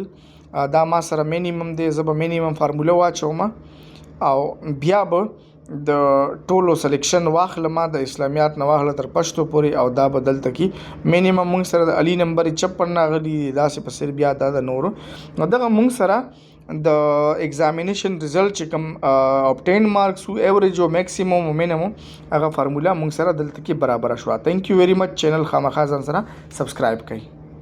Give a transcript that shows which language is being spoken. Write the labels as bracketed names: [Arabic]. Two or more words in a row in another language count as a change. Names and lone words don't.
[Pashto] دا ما سره مینیمم دی، زه به [English] minimum formula [Pashto] واچوم او بیا به د ټولو سلیکشن واخلم، د اسلامیات نه واخله تر پښتو پورې او دا به دلته کې مینیمم موږ سره د علي نمبر 56 راغلي داسې په سر. بیا دا د نورو دغه موږ سره د [English] examination result [Pashto] چې کوم [English] obtained marks [Pashto] او ایوریج او میکسیمم او مینیمم هغه فارموله موږ سره دلته کې برابر شوه. [English] thank you very much. [Pashto] چینل خامخا ځان سره سبسکرایب کړئ.